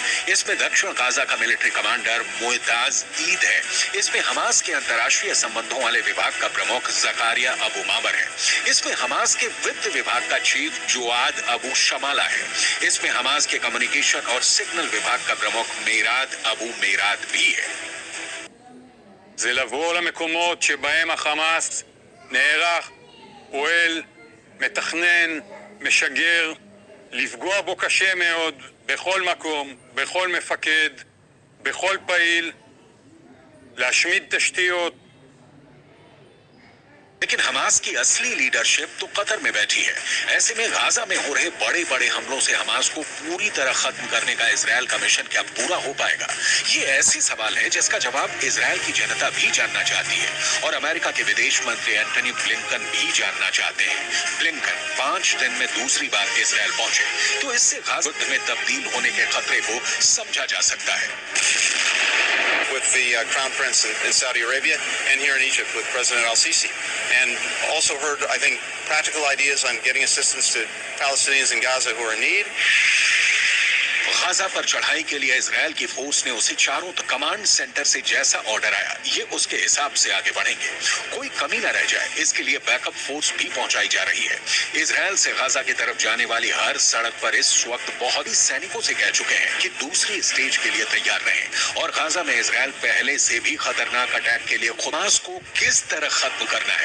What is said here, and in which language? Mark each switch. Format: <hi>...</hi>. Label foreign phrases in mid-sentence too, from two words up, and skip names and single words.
<hi>इसमें दक्षिण गाजा का</hi> <en>military commander</en> <hi>मोहताज ईद है। इसमें हमास के अंतर्राष्ट्रीय संबंधों वाले विभाग का प्रमुख जकारिया अबू मामर है। इसमें हमास के वित्त विभाग का चीफ जुआद अबू शमाला है। इसमें हमास के कम्युनिकेशन और सिग्नल विभाग का प्रमुख मेराद अबू मेराद भी है।</hi> <he>זה לבוא למקומות שבהם החמאס נערך, פועל, מתכנן, משגר, לפגוע בו קשה מאוד, בכל מקום, בכל מפקד, בכל פעיל, להשמיד תשתיות,</he> <hi>लेकिन हमास की असली लीडरशिप तो कतर में बैठी है। ऐसे में गाजा में हो रहे बड़े बड़े हमलों से हमास को पूरी तरह खत्म करने का इजराइल का मिशन क्या पूरा हो पाएगा? ये ऐसी सवाल है जिसका जवाब इजराइल की जनता भी जानना चाहती है और अमेरिका के विदेश मंत्री एंटनी ब्लिंकन भी जानना चाहते हैं। ब्लिंकन 5 दिन में दूसरी बार इजराइल पहुंचे तो इससे गाजा युद्ध में तब्दील होने के खतरे को समझा जा सकता है।</hi> <en>With the Crown Prince in Saudi Arabia and here in Egypt with President al-Sisi, and also heard, I think, practical ideas on getting assistance to Palestinians in Gaza who are in need.</en> <hi>गाजा पर चढ़ाई के लिए इजराइल की फोर्स ने उसे चारों</hi> <en>command center</en> <hi>से जैसा ऑर्डर आया ये उसके हिसाब से आगे बढ़ेंगे। कोई कमी न रह जाए इसके लिए</hi> <en>backup force</en> <hi>भी पहुंचाई जा रही है। इजराइल से गाजा की तरफ जाने वाली हर सड़क पर इस वक्त बहुत ही सैनिकों से कह चुके हैं कि दूसरी स्टेज के लिए तैयार रहें और गाजा में इजराइल पहले से भी खतरनाक अटैक के लिए हमास को किस तरह खत्म करना है।</hi>